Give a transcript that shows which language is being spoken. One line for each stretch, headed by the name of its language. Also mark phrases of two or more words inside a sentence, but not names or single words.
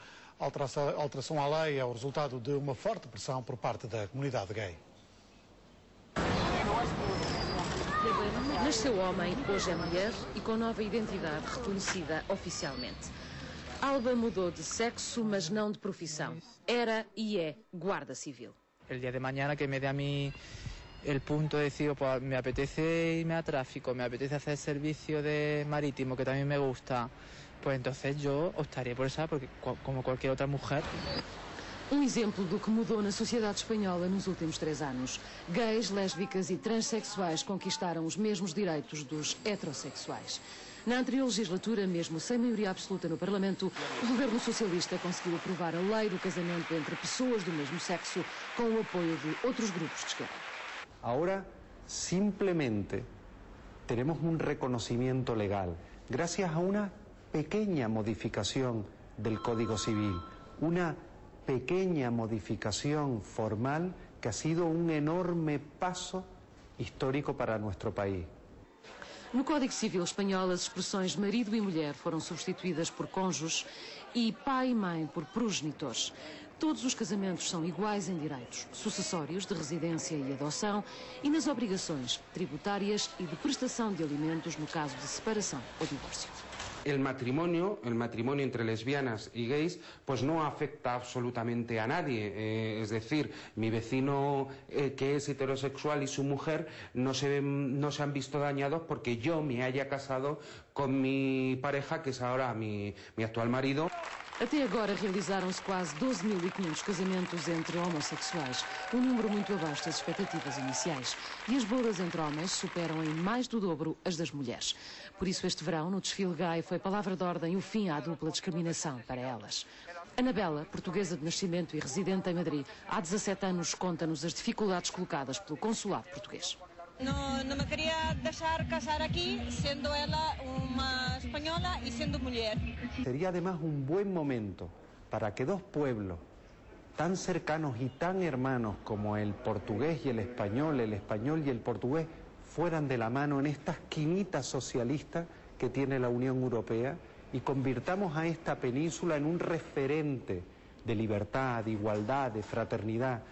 Portuguese: A alteração à lei é o resultado de uma forte pressão por parte da comunidade gay. Nasceu homem, hoje é mulher e com nova identidade reconhecida oficialmente. Alba mudou de sexo, mas não de profissão. Era e é guarda civil.
Spanish: El día de mañana que me dé a mí el punto de decir, pues me apetece irme a tráfico, me apetece hacer servicio de marítimo, que también me gusta, pues entonces yo optaría por esa, porque como cualquier otra mujer.
Portuguese: Um exemplo do que mudou na sociedade espanhola nos últimos 3 anos. Gays, lésbicas e transexuais conquistaram os mesmos direitos dos heterossexuais. Na anterior legislatura, mesmo sem maioria absoluta no Parlamento, o governo socialista conseguiu aprovar a lei do casamento entre pessoas do mesmo sexo com o apoio de outros grupos de esquerda.
Spanish: Ahora simplemente tenemos un reconocimiento legal gracias a una pequeña modificación del Código Civil, una pequeña modificación formal que ha sido un enorme paso histórico para nuestro país.
Portuguese: No Código Civil espanhol, as expressões marido e mulher foram substituídas por cônjuges e pai e mãe por progenitores. Todos os casamentos são iguais em direitos sucessórios, de residência e adoção e nas obrigações tributárias e de prestação de alimentos no caso de separação ou divórcio.
Spanish: El matrimonio entre lesbianas y gays, pues no afecta absolutamente a nadie. Es decir, mi vecino que es heterosexual y su mujer no se han visto dañados porque yo me haya casado con mi pareja, que es ahora mi actual marido.
Portuguese: Até agora realizaram-se quase 12.500 casamentos entre homossexuais, um número muito abaixo das expectativas iniciais. E as bodas entre homens superam em mais do dobro as das mulheres. Por isso, este verão, no desfile gay, foi palavra de ordem o fim à dupla discriminação para elas. Anabela, portuguesa de nascimento e residente em Madrid, há 17 anos conta-nos as dificuldades colocadas pelo consulado português.
Spanish: No me quería dejar casar aquí, siendo ella una española y siendo mujer. Sería además un buen momento para que dos pueblos tan cercanos y tan hermanos como el portugués y el español y el portugués, fueran de la mano en esta esquinita socialista que tiene la Unión Europea y convirtamos a esta península en un referente de libertad, de igualdad, de fraternidad.